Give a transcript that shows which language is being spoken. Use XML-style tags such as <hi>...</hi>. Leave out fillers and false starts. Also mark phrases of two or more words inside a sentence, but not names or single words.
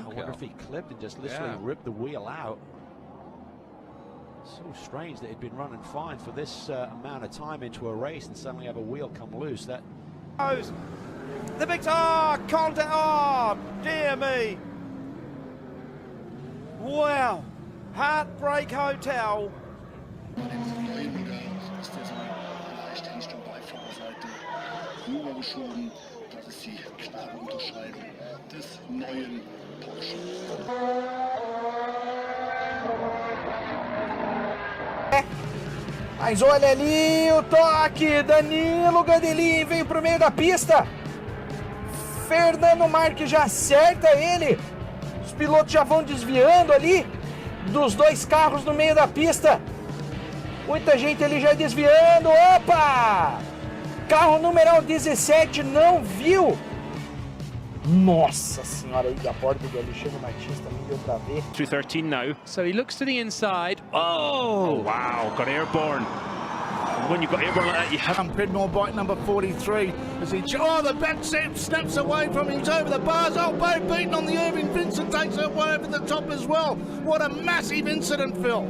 <en>I wonder if he clipped and just literally ripped the wheel out. So strange that he'd been running fine for this amount of time into a race and suddenly have a wheel come loose. That. The victor! Contact! Oh, dear me! Wow! Heartbreak Hotel.</en> <de>Rübergeschoben. Das ist die klare Unterscheidung des neuen Porsche.</de> <pt>Mas olha ali o toque, Danilo Gadelin veio pro meio da pista. Fernando Marques já acerta ele. Os pilotos já vão desviando ali dos 2 carros no meio da pista. Muita gente ali já desviando. Opa! Carro numeral 17 não viu. Nossa senhora, aí da porta do Alexandre Martins também deu pra ver.</pt> <en>213 now. So he looks to the inside. Oh wow, got airborne. When you've got airborne like that, you have... Pridmore bike number 43 as he... Oh, the back step snaps away from him. He's over the bars. Oh, Bo Beaton on the Irving. Vincent takes it way over the top as well. What a massive incident, Phil.</en>